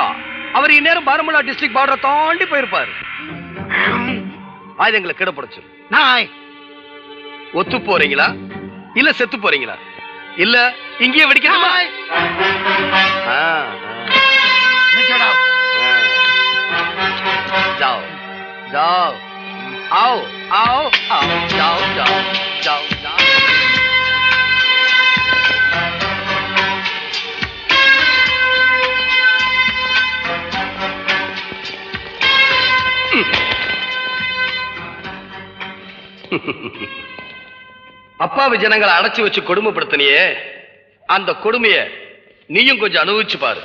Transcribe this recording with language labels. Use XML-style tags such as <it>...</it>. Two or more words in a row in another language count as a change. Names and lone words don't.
<ta>அவர் இந்நேரம் பாரமுல்லா</ta> <en>district border</en> <ta>தாண்டி போயிருப்பாரு. ஆயுதங்களை கிடப்படைச்சு. நாய்! ஒத்து போறீங்களா இல்ல செத்து போறீங்களா? இல்ல இங்கேயே வெடிக்கணுமா? நாய்! நிச்சடா.</ta> <hi>जाओ जाओ आओ आओ आओ जाओ जाओ जाओ जाओ.</hi> <ta>அப்பாவி ஜனங்களை அடைச்சு வச்சு கொடுமைப்படுத்தினியே, அந்த கொடுமைய நீயும் கொஞ்சம் அனுபவிச்சு பாரு.</ta>